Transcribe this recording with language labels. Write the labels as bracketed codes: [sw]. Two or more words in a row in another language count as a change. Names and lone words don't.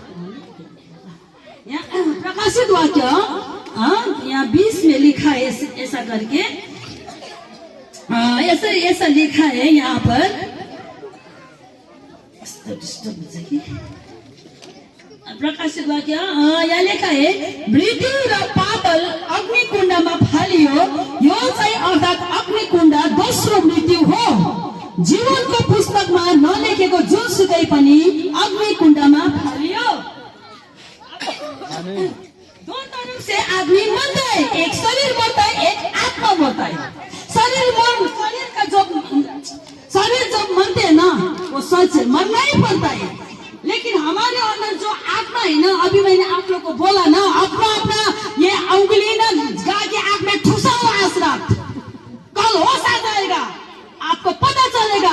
[hi] प्रकाशित वाक्य यहाँ 20 में लिखा है ऐसा करके, ऐसा लिखा है यहाँ पर। प्रकाशित वाक्य यहाँ लेखा है, [ne] मृत्यु र पाताल अग्निकुण्डमा फालियो, यो चाहिँ अर्थात अग्निकुण्ड दोस्रो मृत्यु हो। जीवनको पुस्तकमा नलेखेको जुनसुकै पनि अग्निकुण्डमा फालियो। [hi] 2 तरफ से आदमी मरता है, एक शरीर मरता है, एक आत्मा मरता है। शरीर जब मरते हैं ना, वो सच है, मरना ही पड़ता है। लेकिन हमारे अंदर जो आत्मा है ना, अभी मैंने आप लोग को बोला ना, अपना ये उंगली ना गा के आंख में ठुसाओ आज रात, कल होश आ जाएगा, आपको पता चलेगा।